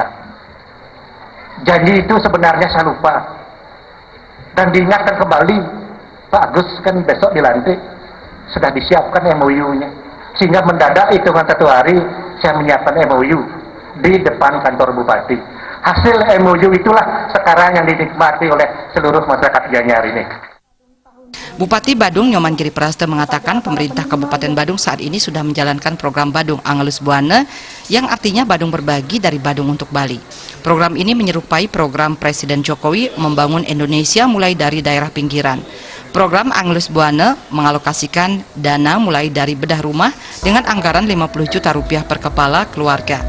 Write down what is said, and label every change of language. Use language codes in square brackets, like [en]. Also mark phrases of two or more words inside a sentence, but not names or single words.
[id] Janji itu sebenarnya saya lupa dan diingatkan kembali Pak Agus kan besok dilantik sudah disiapkan MOU-nya sehingga mendadak hitungan 1 hari saya menyiapkan MOU di depan kantor Bupati. Hasil MOU itulah sekarang yang dinikmati oleh seluruh masyarakat Gianyar ini. Bupati Badung Nyoman Giri Praste mengatakan pemerintah Kabupaten Badung saat ini sudah menjalankan program Badung Angelus Buana yang artinya Badung berbagi dari Badung untuk Bali. Program ini menyerupai program Presiden Jokowi membangun Indonesia mulai dari daerah pinggiran. Program Angelus Buana mengalokasikan dana mulai dari bedah rumah dengan anggaran 50 juta rupiah per kepala keluarga.